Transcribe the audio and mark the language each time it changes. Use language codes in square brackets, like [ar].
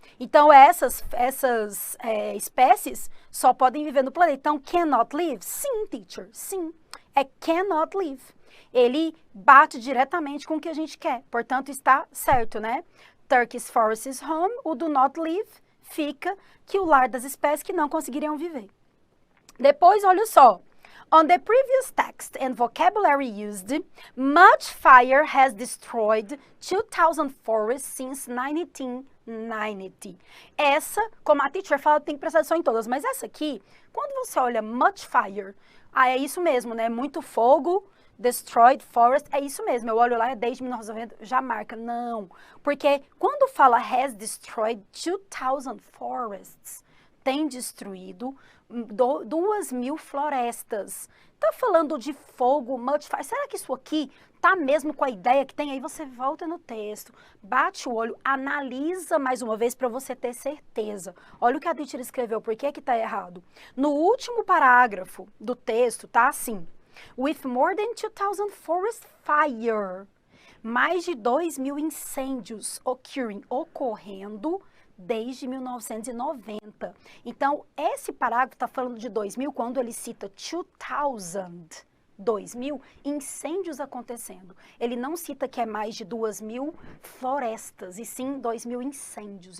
[pt] Então, essas espécies só podem viver no planeta. Então, cannot live? Sim, teacher, sim. É cannot live. Ele bate diretamente com o que a gente quer. Portanto, está certo, né? [en] Turkey's forest is home. [pt] O do not live fica que o lar das espécies que não conseguiriam viver. Depois, olha só. [en] On the previous text and vocabulary used, much fire has destroyed 2,000 forests since 1990. [pt] Essa, como a teacher fala, tem que prestar atenção em todas, mas essa aqui, quando você olha much fire, é isso mesmo, né? Muito fogo, destroyed forest, é isso mesmo. Eu olho lá, é desde 1990, já marca. Não, porque quando fala [en] has destroyed 2,000 forests, [pt] tem destruído 2.000 florestas. Tá falando de fogo, much fire. Será que isso aqui tá mesmo com a ideia que tem? Aí você volta no texto, bate o olho, analisa mais uma vez para você ter certeza. Olha o que a teacher escreveu, por que que tá errado? No último parágrafo do texto, tá assim. [en] With more than 2,000 forest fire. [pt] Mais de 2.000 incêndios ocorrendo desde 1990. Então, esse parágrafo está falando de 2000 quando ele cita 2.000 incêndios acontecendo. Ele não cita que é mais de 2.000 florestas, e sim 2.000 incêndios.